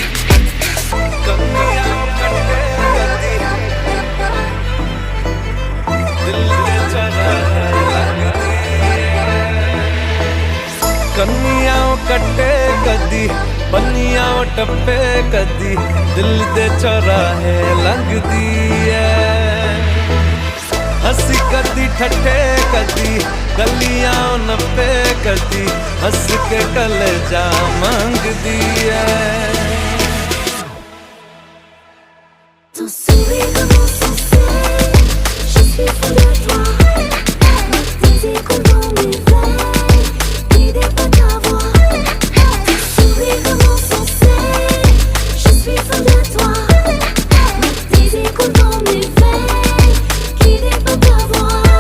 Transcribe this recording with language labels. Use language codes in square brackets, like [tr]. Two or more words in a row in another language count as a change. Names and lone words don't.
[pa] ਕੰਨੀਆਓ ਕੱਟੇ ਕਦੀ, ਬੰਨੀਆਓ ਟੱਪੇ ਕਦੀ, ਦਿਲ ਦੇ ਚੌਰਾਹੇ ਲੰਘਦੀ ਹੈ। ਹੱਸੀ ਕਦੀ ਠੱਠੇ ਕਦੀ, ਗਲੀਆਂ ਨੱਪੇ ਕਦੀ, ਹੱਸ ਕੇ ਕਲੇਜਾ ਮੰਗਦੀ ਹੈ। [fr] Ton sourire de mon sensé, je suis fou de toi. Le désir coule dans mes veines, guidé par ta voix. Ton sourire de mon sensé, je suis fou de toi. Le désir coule dans mes veines, guidé par ta voix.